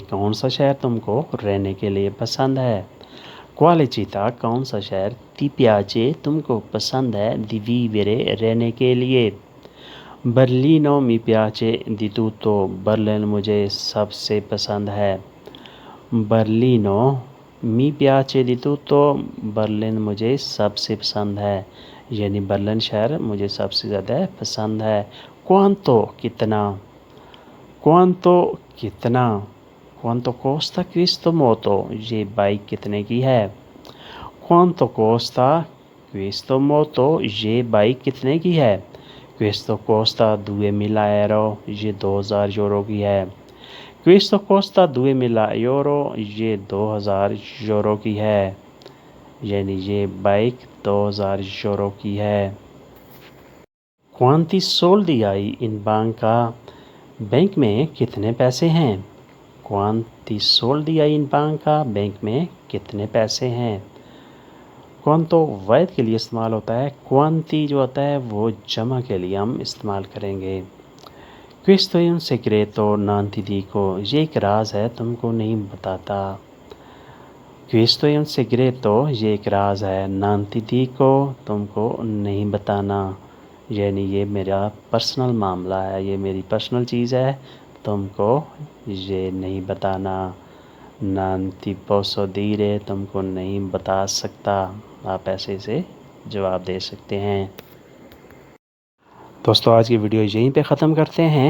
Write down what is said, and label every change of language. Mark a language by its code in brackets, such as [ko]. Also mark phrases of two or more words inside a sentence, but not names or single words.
[ur] کون سا شہر تم کو رہنے کے لیے پسند ہے؟ [it] Quale città [ur] کون سا شہر [it] ti piace [ur] تم کو پسند ہے [it] di vivere [ur] رہنے کے لیے؟ [it] Berlino mi piace di tutto. [ur] برلن مجھے سب سے پسند ہے۔ [it] Berlino mi piace di tutto. [ur] برلن مجھے سب سے پسند ہے، یعنی برلن شہر مجھے سب سے زیادہ پسند ہے۔ [it] Quanto کتنا؟ Quanto کتنا؟ Quanto costa questo moto? [ur] یہ بائک کتنے کی ہے؟ [it] Quanto costa questo moto? [ur] یہ بائک کتنے کی ہے؟ [it] Questo costa 2000 euro. [ur] یہ 2000 یورو کی ہے۔ [it] Questo costa 2000 euro. [ur] یہ 2000 یورو کی ہے، یعنی یہ بائک 2000 یورو کی ہے۔ [it] Quanti soldi hai in banca? [ur] بینک میں کتنے پیسے ہیں؟ [it] Quanti soldi hai in banca? [ur] بینک میں کتنے پیسے ہیں؟ Quanto واحد کے لیے استعمال ہوتا ہے، quanti جو ہوتا ہے وہ جمع کے لیے ہم استعمال کریں گے۔ [it] Questo è un segreto, non ti dico. [ur] یہ ایک راز ہے، تم کو نہیں بتاتا۔ [it] Questo è un segreto. [ur] یہ ایک راز ہے، [it] non ti dico. [ur] تم کو نہیں بتانا، یعنی یہ میرا پرسنل معاملہ ہے، یہ میری پرسنل چیز ہے، تم کو یہ نہیں بتانا. [it] non ti posso dire, [ur] تم کو نہیں بتا سکتا. آپ ایسے سے جواب دے سکتے ہیں. دوستو آج کی ویڈیو یہیں پہ ختم کرتے ہیں.